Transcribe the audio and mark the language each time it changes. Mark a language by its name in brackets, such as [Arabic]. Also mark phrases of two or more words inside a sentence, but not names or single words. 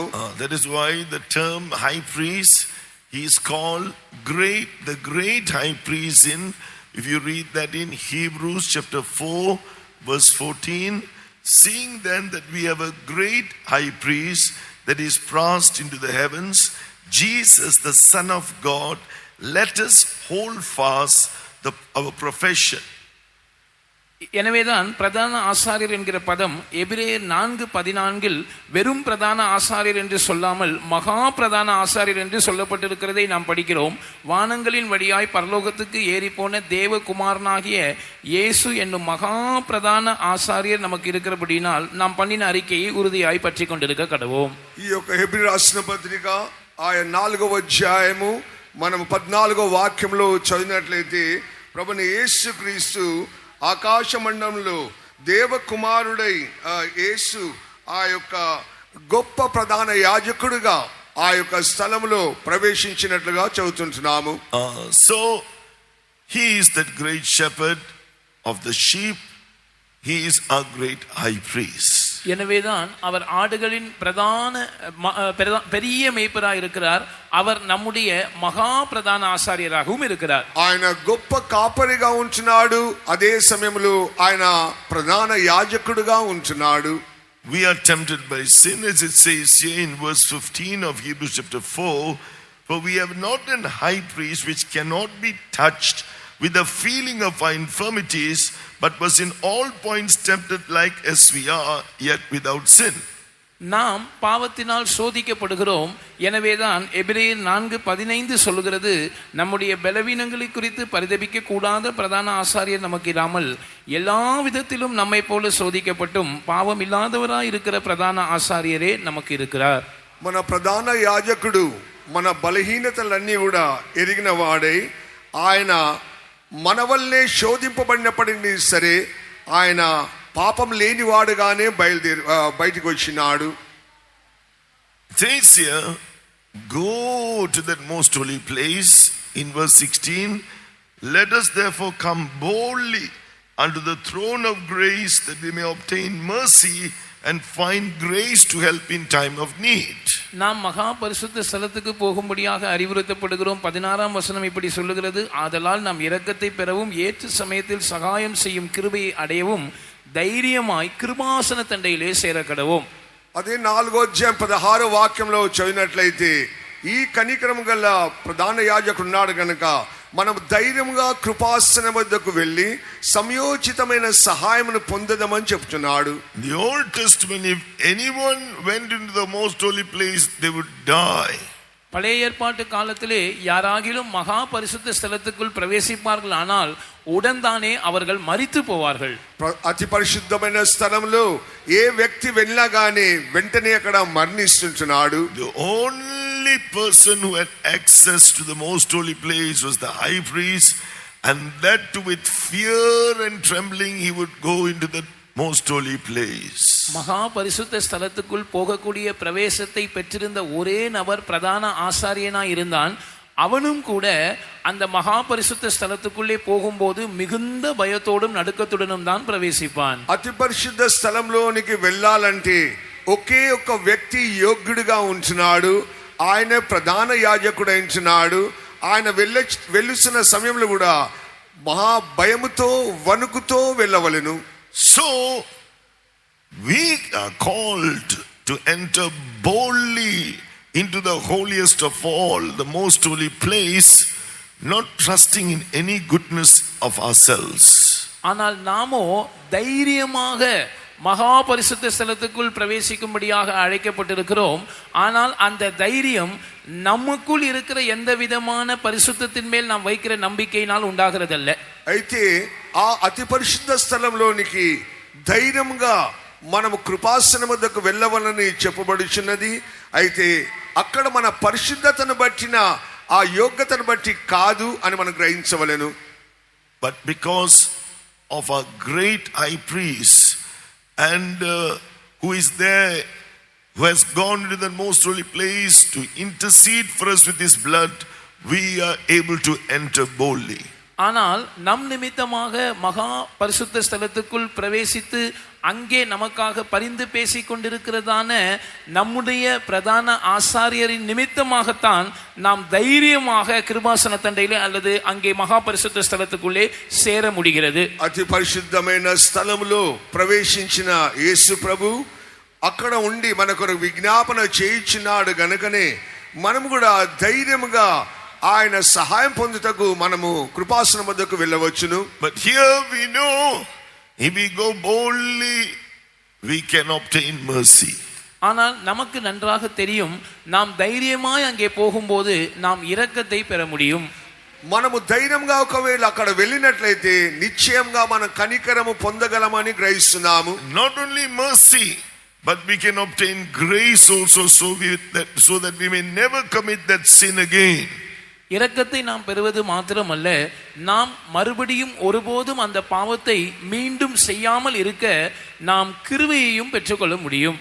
[English] That is why the term high priest, he is called great, the great high priest in, if you read that in Hebrews chapter 4 verse 14, seeing then that we have a great high priest that is passed into the heavens, Jesus the Son of God, let us hold fast our profession. [Tamil] எனவேதான் பிரதான ஆசாரியர் என்கிற பதம் எபிரேயர் 4:14 வெறும் பிரதான ஆசாரியர் என்று சொல்லாமல் மகா பிரதான ஆசாரியர் என்று சொல்லப்பட்டிருக்கிறதை நாம் படிக்கிறோம். வானங்களின் வழியாய் பரலோகத்துக்கு ஏறி போன தேவகுமாரனாகிய இயேசு என்னும் மகா பிரதான ஆசாரியர் நமக்கு இருக்கிறபடினால் நாம் பண்ணின அறிக்கையை உறுதியாய் பற்றி கொண்டிருக்க கடவோம். [Telugu] ఈ యొక్క హెబ్రీ రాసిన పత్రిక ఆయన 4వ అధ్యాయము మనం 14వ వాక్యంలో చదివినట్లయితే ప్రభువైన యేసుక్రీస్తు ఆకాశ మండలంలో దేవకుమారుడై యేసు ఆ యొక్క గొప్ప ప్రధాన యాజకుడిగా ఆ యొక్క స్థలంలో ప్రవేశించినట్లుగా చదువుతుంటున్నాము. [English] So he is that great shepherd of the sheep. He is our great high priest. [Tamil] எனவேதான் அவர் ஆடுகளின் பெரிய மேய்ப்பராக இருக்கிறார். அவர் நம்முடைய மகா பிரதான ஆசாரியராகவும் இருக்கிறார். [Telugu] ఆయన గొప్ప కాపరిగా ఉంటున్నాడు, అదే సమయంలో ఆయన ప్రధాన యాజకుడిగా ఉంటున్నాడు. [English] We are tempted by sin, as it says here in verse 15 of Hebrews chapter 4, for we have not an high priest which cannot be touched with the feeling of our infirmities, but was in all points tempted like as we are, yet without sin. [Tamil] நாம் பாவத்தினால் சோதிக்கப்படுகிறோம். எனவேதான் எபிரேயர் 4:15 சொல்லுகிறது, நம்முடைய பலவீனங்களை குறித்து பரிதபிக்க கூடாத பிரதான ஆசாரியர் நமக்கு இராமல் எல்லா விதத்திலும் நம்மை போல சோதிக்கப்பட்டும் பாவம் இல்லாதவராய் இருக்கிற பிரதான ஆசாரியரே நமக்கு இருக்கிறார். [Telugu] మన ప్రధాన యాజకుడు మన బలహీనతలన్నీ కూడా ఎరిగిన వాడై ఆయన మన వల్లే శోధింపబడినప్పటికీ సరే ఆయన పాపం లేనివాడుగానే బయటికి వచ్చినాడు. [English] Says here, go to that most holy place in verse 16. Let us therefore come boldly unto the throne of grace that we may obtain mercy and find grace to help in time of need. [Tamil] நாம் மகா பரிசுத்த ஸ்தலத்துக்கு போகும்படியாக அறிவுறுத்தப்படுகிறோம். 16ஆம் வசனம் இப்படி சொல்லுகிறது, ஆதலால் நாம் இரக்கத்தை பெறவும் ஏற்ற சமயத்தில் சகாயம் செய்யும் கிருபையை அடையவும் தைரியமாய் கிருபாசன தண்டையிலே சேரக்கடவோம். [Telugu] అదే 4వ అధ్యాయం 16వ వాక్యంలో చదివినట్లయితే ఈ కనికరం గల ప్రధాన యాజకుడు ఉన్నాడు కనుక మనం ధైర్యంగా కృపాసనం వద్దకు వెళ్ళి సమయోచితమైన సహాయమును పొందదమని చెప్తున్నాడు. [English] The Old Testament, if anyone went into the most holy place, they would die. [Tamil] பழைய ஏற்பாட்டு காலத்திலே யாராகிலும் மகா பரிசுத்த ஸ்தலத்துக்குள் பிரவேசிப்பார்கள் ஆனால் உடன்தானே அவர்கள் மரித்து போவார்கள். [Telugu] అతి పరిశుద్ధమైన స్థలంలో ఏ వ్యక్తి వెళ్ళినా గానీ వెంటనే అక్కడ మరణిస్తుంటున్నాడు. [English] The only person who had access to the most holy place was the high priest, and that too with fear and trembling he would go into the most holy place. [Tamil] மகா பரிசுத்த ஸ்தலத்துக்குள் போகக்கூடிய பிரவேசத்தை பெற்றிருந்த ஒரே நபர் பிரதான ஆசாரியனாய் இருந்தான். அவனும் கூட அந்த மகா பரிசுத்த ஸ்தலத்துக்குள்ளே போகும்போது மிகுந்த பயத்தோடும் நடுக்கத்துடனும் தான் பிரவேசிப்பான். [Telugu] అతి పరిశుద్ధ స్థలంలోనికి వెళ్ళాలంటే ఒకే ఒక వ్యక్తి యోగ్యుడిగా ఉంటున్నాడు. ఆయన ప్రధాన యాజకుడు ఉంటున్నాడు. ఆయన వెళ్ళుస్తున్న సమయంలో కూడా మహా భయముతో వణుకుతో వెళ్ళవలెను. [English] So we are called to enter boldly into the holiest of all, the most holy place, not trusting in any goodness of ourselves. [Tamil] ஆனால் நாமோ தைரியமாக மகா பரிசுத்த ஸ்தலத்துக்குள் பிரவேசிக்கும்படியாக அழைக்கப்பட்டிருக்கிறோம். ஆனால் அந்த தைரியம் நமக்குள் இருக்கிற எந்த விதமான பரிசுத்தத்தின் மேல் நாம் வைக்கிற நம்பிக்கையினால் உண்டாகிறதல்ல. [Telugu] అయితే ఆ అతి పరిశుద్ధ స్థలంలోనికి ధైర్యంగా మనము కృపాసనం వద్దకు వెళ్ళవలని చెప్పబడుచున్నది. అయితే అక్కడ మన పరిశుద్ధతను బట్టిన ఆ యోగ్యతను బట్టి కాదు అని మనం గ్రహించవలెను. [English] But because of our great high priest and who is there, who has gone into the most holy place to intercede for us with his blood, we are able to enter boldly. [Tamil] ஆனால் நம் நிமித்தமாக மகா பரிசுத்த ஸ்தலத்துக்குள் பிரவேசித்து அங்கே நமக்காக பரிந்து பேசி கொண்டிருக்கிறதான நம்முடைய பிரதான ஆசாரியரின் நிமித்தமாகத்தான் நாம் தைரியமாக கிருபாசன தண்டையிலே அல்லது அங்கே மகா பரிசுத்த ஸ்தலத்துக்குள்ளே சேர முடிகிறது. [Telugu] అతి పరిశుద్ధమైన స్థలములో ప్రవేశించిన యేసు ప్రభు అక్కడ ఉండి మనకు విజ్ఞాపన చేయించినాడు గనుకనే మనం కూడా ధైర్యముగా ఆయన సహాయం పొందుటకు మనము కృపాసనం వద్దకు వెళ్ళవచ్చును. [English] But here we know if we go boldly we can obtain mercy. [Tamil] ஆனால் நமக்கு நன்றாக தெரியும் நாம் தைரியமாய் அங்கே போகும்போது நாம் இரக்கத்தை பெற முடியும். [Telugu] మనము ధైర్యంగా ఒకవేళ అక్కడ వెళ్ళినట్లయితే నిశ్చయంగా మనం కనికరము పొందగలమని గ్రహిస్తున్నాము. [English] Not only mercy, but we can obtain grace also, so that we may never commit that sin again. [Tamil] இரக்கத்தை நாம் பெறுவது மாத்திரமல்ல, நாம் மறுபடியும் ஒருபோதும் அந்த பாவத்தை மீண்டும் செய்யாமல் இருக்க நாம் கிருபையையும் பெற்றுக்கொள்ள முடியும்.